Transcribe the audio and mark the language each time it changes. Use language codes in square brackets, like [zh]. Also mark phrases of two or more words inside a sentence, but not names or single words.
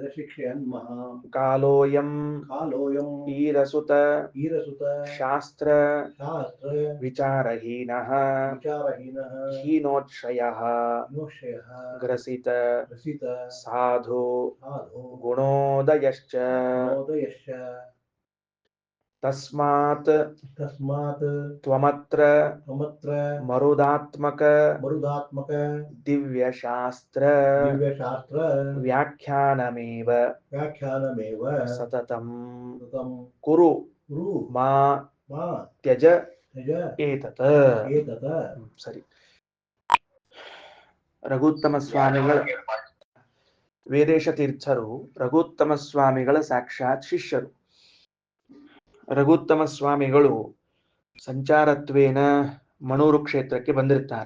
[sa] ಕಾಲೋಯಂ ಈರಸುತ ಶಾಸ್ತ್ರ ವಿಚಾರಹೀನಃ ಹೀನೋತ್ಷಯಃ ಗ್ರಸಿತ ಸಾಧು ಗುಣೋದಯಶ್ಚ ತಸ್ಮಾತ್ ತ್ವಮತ್ರ ಮರುದಾತ್ಮಕ ದಿವ್ಯಶಾಸ್ತ್ರ ವ್ಯಾಖ್ಯಾನಮೇವ ಸತತಂ ಕುರು ಮಾ ತ್ಯಜ ಏತತ್. [kn] ಸರಿ. ರಘುತ್ತಮ ಸ್ವಾಮಿಗಳ ವೇದೇಶ ತೀರ್ಥರು ರಘುತ್ತಮ ಸ್ವಾಮಿಗಳ ಸಾಕ್ಷಾತ್ ಶಿಷ್ಯರು. ರಘುತ್ತಮ ಸ್ವಾಮಿಗಳು ಸಂಚಾರತ್ವೇನ ಮಣೂರು ಕ್ಷೇತ್ರಕ್ಕೆ ಬಂದಿರ್ತಾರೆ.